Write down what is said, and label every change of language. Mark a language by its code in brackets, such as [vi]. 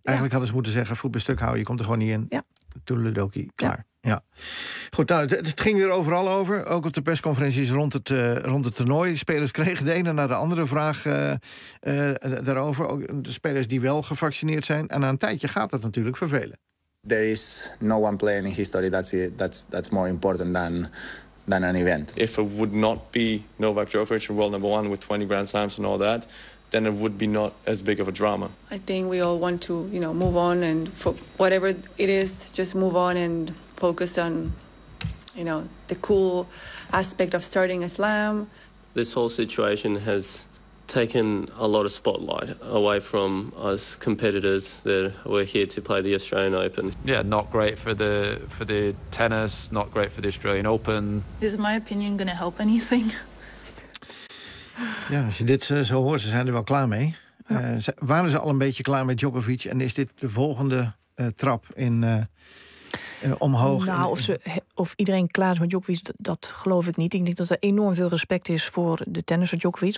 [nl] Eigenlijk hadden ze moeten zeggen, voet bij stuk houden, je komt er gewoon niet in. Ja. Toedeledokie, klaar. Ja. Goed, nou, het ging er overal over. Ook op de persconferenties rond het toernooi. Spelers kregen de ene naar de andere vraag daarover. Ook de spelers die wel gevaccineerd zijn. En na een tijdje gaat dat natuurlijk vervelen. [en] There is no one player in history that's more important than an event. If it would not be Novak Djokovic in world number one with 20 grand slams and all that, then it would be not as big of a drama. I think we all want to, you know, move on and for whatever it is, just move on and focus on, you know, the cool aspect of starting a slam. This whole situation has taken a lot of spotlight away from us competitors that were here to play the Australian Open. Yeah, not great for the tennis, not great for the Australian Open. Is my opinion going to help anything? [nl] Ja, als je dit zo hoort, ze zijn er wel klaar mee. Ja. Waren ze al een beetje klaar met Djokovic? En is dit de volgende trap in omhoog? Nou, of iedereen klaar is met Djokovic, dat geloof ik niet. Ik denk dat er enorm veel respect is voor de tennisser Djokovic.